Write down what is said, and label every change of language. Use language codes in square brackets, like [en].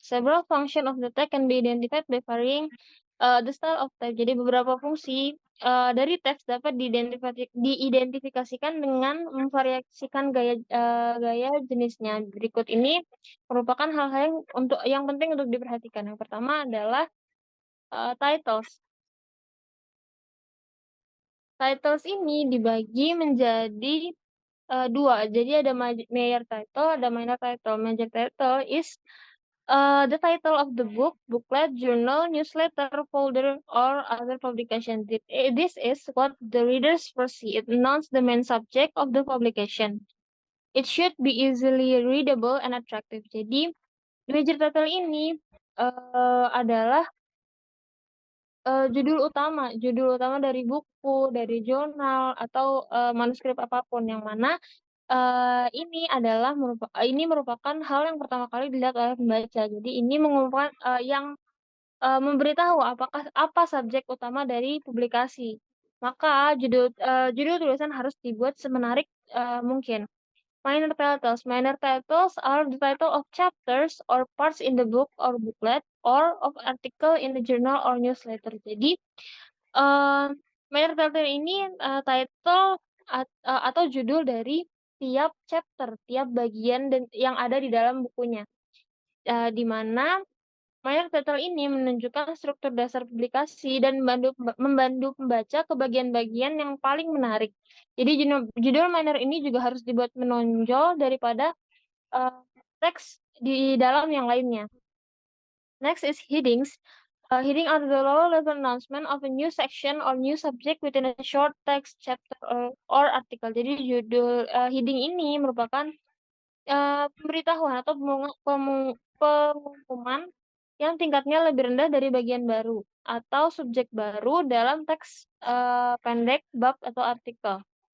[en] Several function of the text can be identified by varying, the style of type. [id] Jadi beberapa fungsi, dari teks dapat diidentifikasikan dengan memvariasikan gaya jenisnya. Berikut ini merupakan hal-hal yang penting untuk diperhatikan. Yang pertama adalah, titles. Titles ini dibagi menjadi, 2. Jadi ada major title, ada minor title. [en] Major title is, the title of the book, booklet, journal, newsletter, folder, or other publication. This is what the readers first see. It announces the main subject of the publication. It should be easily readable and attractive. [id] Jadi, major title ini, adalah judul utama dari buku, dari jurnal, atau, manuskrip apapun yang mana, ini merupakan hal yang pertama kali dilihat oleh pembaca. Jadi ini mengumumkan, memberitahu apa subjek utama dari publikasi. maka judul tulisan harus dibuat semenarik, mungkin. [en] Minor titles are the title of chapters or parts in the book or booklet or of article in the journal or newsletter. [id] Jadi, eee, minor title ini, title atau judul dari tiap chapter, tiap bagian dan yang ada di dalam bukunya. Di mana minor title ini menunjukkan struktur dasar publikasi dan membantu pembaca ke bagian-bagian yang paling menarik. Jadi judul minor ini juga harus dibuat menonjol daripada, eee, teks di dalam yang lainnya. [en] Next is headings. Heading are the low-level announcement of a new section or new subject within a short text, chapter, or article. [id] Jadi heading ini merupakan pemberitahuan atau pengumuman yang tingkatnya lebih rendah dari bagian baru atau subjek baru dalam teks, pendek, bab, atau artikel.